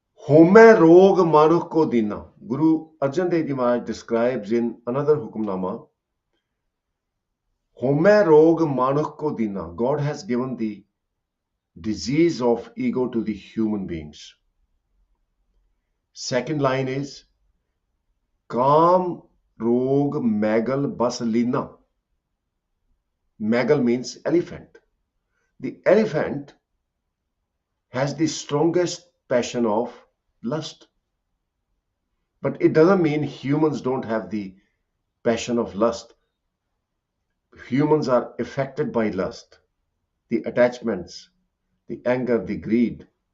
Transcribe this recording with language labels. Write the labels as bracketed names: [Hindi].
[Punjabi] होमै रोग मानुख को दीना. [English] Guru Arjan Dev Ji Maharaj describes in another Hukamnama, [Punjabi] होमै रोग मानुख को दीना. [English] God has given the disease of ego to the human beings. Second line is [Punjabi] काम रोग McGill बस Leena. [English] Magal means elephant. The elephant has the strongest passion of lust. But it doesn't mean humans don't have the passion of lust. Humans are affected by lust, the attachments, the anger, the greed.